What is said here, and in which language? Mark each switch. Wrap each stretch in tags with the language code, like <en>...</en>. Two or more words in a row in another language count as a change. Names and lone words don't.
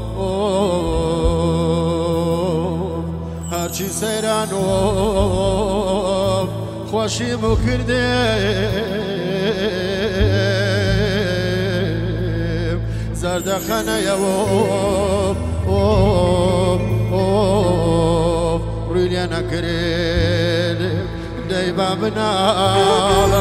<lrc>اوف هرچی سیران اوف خوشی مو کردیم زردخانه اوف اوف اوف رویلی نکردیم</lrc> <ckb>دەیبا بناڵم</ckb>